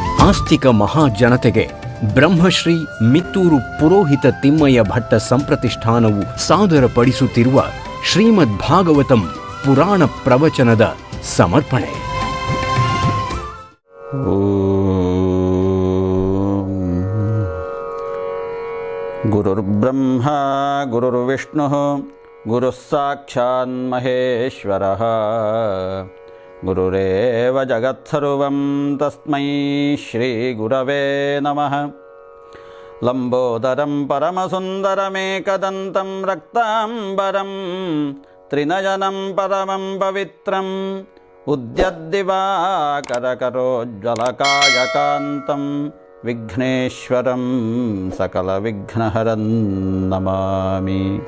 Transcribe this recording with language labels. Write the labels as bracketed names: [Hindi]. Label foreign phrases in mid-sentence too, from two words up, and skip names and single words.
[Kannada] ಆಸ್ತಿಕ ಮಹಾಜನತೆಗೆ ಬ್ರಹ್ಮಶ್ರೀ ಮಿತ್ತೂರು ಪುರೋಹಿತ ತಿಮ್ಮಯ್ಯ ಭಟ್ಟ ಸಂಪ್ರತಿಷ್ಠಾನವು ಸಾದರಪಡಿಸುತ್ತಿರುವ ಶ್ರೀಮದ್ ಭಾಗವತಂ ಪುರಾಣ ಪ್ರವಚನದ ಸಮರ್ಪಣೆ. [Sanskrit] ಗುರುರ್ಬ್ರಹ್ಮ ಗುರುರ್ವಿಷ್ಣುಃ ಗುರುಃ ಸಾಕ್ಷಾತ್ ಮಹೇಶ್ವರಃ ಗುರುರೇವ ಜಗತ್ಸರ್ವಂ ತಸ್ಮೈ ಶ್ರೀ ಗುರವೇ ನಮಃ. ಲಂಬೋದರಂ ಪರಮಸುಂದರಮೇಕದಂತಂ ರಕ್ತಾಂಬರಂ ತ್ರಿನಯನಂ ಪರಮಂ ಪವಿತ್ರಂ ಉದ್ಯದ್ದಿವಾಕರಕರೋಜ್ವಲಕಾಯಕಾಂತಂ ವಿಘ್ನೇಶ್ವರಂ ಸಕಲವಿಘ್ನಹರಂ ನಮಾಮಿ.